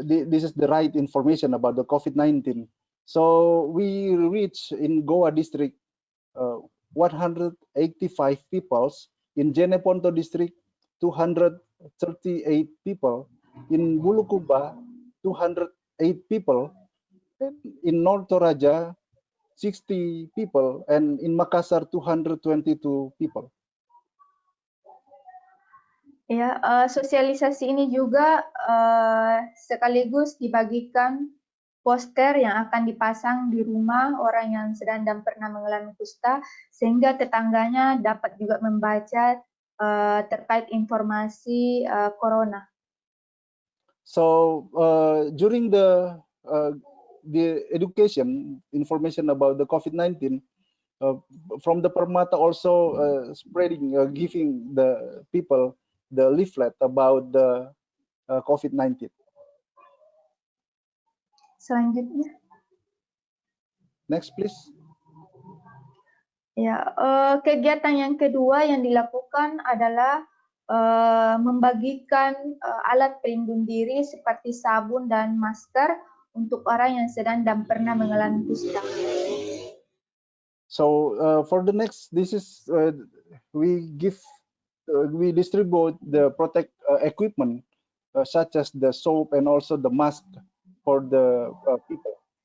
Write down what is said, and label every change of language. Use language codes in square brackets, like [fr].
[en] This is the right information about the COVID-19. So we reach in Goa district 185 people, in Jeneponto district 238 people, in Bulukumba 208 people, in North Toraja 60 people, and in Makassar 222 people. [id] Ya, sosialisasi ini juga sekaligus dibagikan poster yang akan dipasang di rumah orang yang sedang dan pernah mengalami kusta, sehingga tetangganya dapat juga membaca terkait informasi corona. [en] So during the education information about the COVID-19, from the Permata also spreading, giving the people the leaflet about the COVID-19. [id] Selanjutnya. [en] Next, please. [id] Ya, kegiatan yang kedua yang dilakukan adalah membagikan alat pelindung diri seperti sabun dan masker untuk orang yang sedang dan pernah mengalami kusta. [en] So for the next, this is we distribute the protect equipment such as the soap and also the mask for the people.